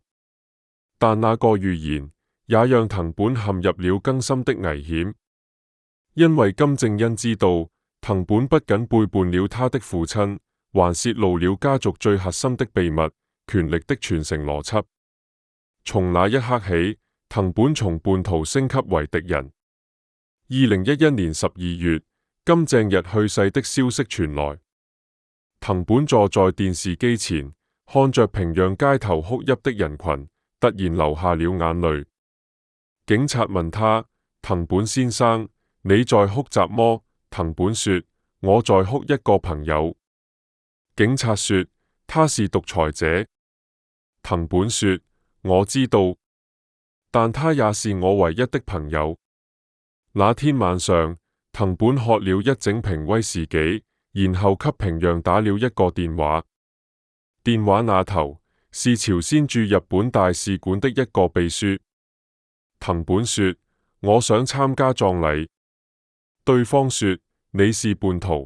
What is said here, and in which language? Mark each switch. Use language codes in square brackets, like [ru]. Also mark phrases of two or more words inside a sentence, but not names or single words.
[zh] 但那個預言也讓藤本陷入了更深的危險，因為金正恩知道，藤本不僅背叛了他的父親，還洩露了家族最核心的秘密——權力的傳承邏輯。從那一刻起，藤本從叛徒升級為敵人。2011年12月，金正日去世的消息傳來， 藤本坐在電視機前，看着平壤街頭哭泣的人群，突然流下了眼淚。警察問他：藤本先生，你在哭什麼？藤本說：我在哭一個朋友。警察說：他是獨裁者。藤本說：我知道，但他也是我唯一的朋友。那天晚上，藤本喝了一整瓶威士忌，然後給平壤打了一個電話。電話那頭是朝鮮駐日本大使館的一個秘書。藤本說：我想參加葬禮。對方說：你是叛徒。